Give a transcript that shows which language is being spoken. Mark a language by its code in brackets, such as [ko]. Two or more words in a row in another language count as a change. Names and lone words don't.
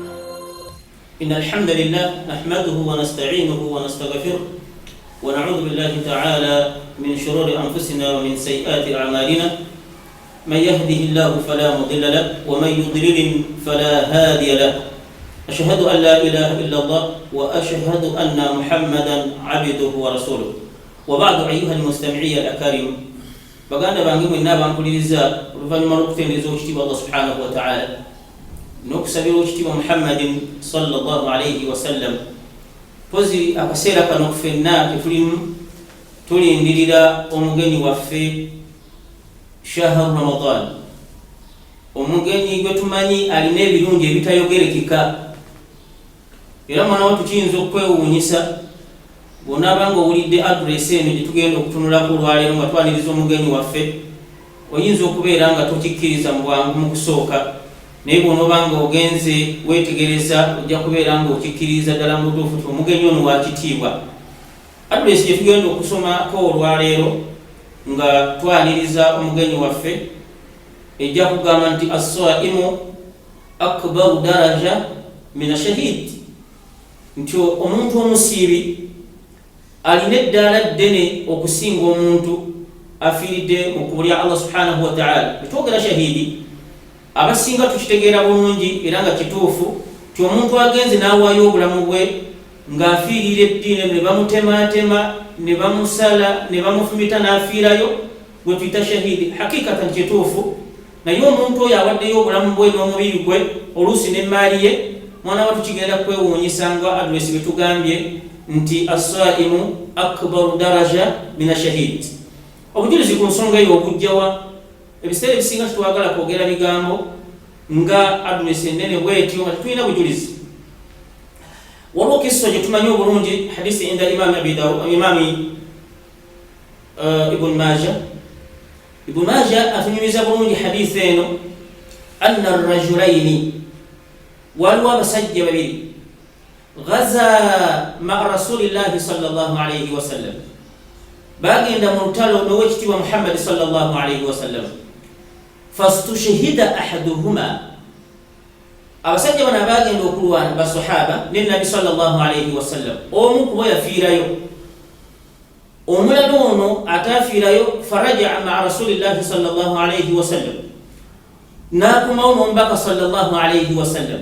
[ar] إن الحمد لله نحمده ونستعينه ونستغفره ونعوذ بالله تعالى من شرور أنفسنا ومن سيئات أعمالنا. من يهده الله فلا مضل له ومن يضلل فلا هادي له. أشهد أن لا إله إلا الله وأشهد أن محمدا عبده ورسوله. وبعد أيها المستمعين الأكارم [lg] baganda bange mwenna bampuliriza oluvannyuma lw'okutendereza ekitiibwa Allah [ar] سبحانه وتعالى [lg] n'okusabira ekitiibwa Muhammadin [ar] صلى الله عليه وسلم. [lg] Pozi akaseera kano ffenna tetulimu tulindirira omugenyi waffe [ar] شهر رمضان, [lg] omugenyi gwe tumanyi alina ebirungi ebitayogerekeka era mwana wa tukiyinza okwewuunyisa bw'onaaba ng'owulidde adresi eno gye tugenda okutunulako olwaleero nga twaniriza omugenyi waffe, oyinza okubeera nga tokikkiriza mu bwangu mu kusooka, naye bw'onooba nga ogenze weetegereza ojja kubeera ng'okikkiriza ddala mu butuufu ti omugenyi ono wakitiibwa. Adresi gye tugenda okusomako olwaleero nga twaniriza omugenyi waffe ejja kugamba nti [ar] الصائم أكبر درجة من الشهيد, [lg] nti omuntu omusiibi alina eddaala ddene okusinga omuntu afiiridde mu kkubo lya Allah [ar] سبحانه وتعالى. [lg] Betwogera shahidi abasinga tukitegeera bulungi era nga kituufu ti omuntu agenze n'awaayo obulamu bwe ng'afiirira eddiini ne bamutematema ne bamusala ne bamufumita n'afiirayo, gwe tuyita shahidi. Hakikatan kituufu, naye omuntu oyo awaddeyo obulamu bwe n'omubiri gwe oluusi n'emmaali ye, mwana wa tukigenda kwewuunyisa nga adresi betugambye nti [ar] الصائم أكبر درجة من الشهيد. [lg] Obujulizi ku nsonga eyo obujjawa ebiseera ebisinga tetwagala kwogera bigambo nga adresi ennene bwetyo nga tetulina bujulizi. Waliwo kiso gye tumanyi obulungi, hadisi [ar] عند الإمام [lg] Ibn Majah atunyumiza bulungi hadisi eno, [ar] أن الرجلين, [lg] waliwo abasajja babiri [ar] غزا مع رسول الله صلى الله عليه وسلم, [lg] bagenda mu lutalo n'owekitiibwa Muhammad [ar] صلى الله عليه وسلم. فاستشهد أحدهما, [lg] abasajja bano abagenda okulwana basahaba ne nabi [ar] صلى الله عليه وسلم, [lg] omu kubo yafiirayo, omulala ono ataafiirayo [ar] فرجع مع رسول الله صلى الله عليه وسلم, [lg] n'akomawo n'omubaka [ar] صلى الله عليه وسلم.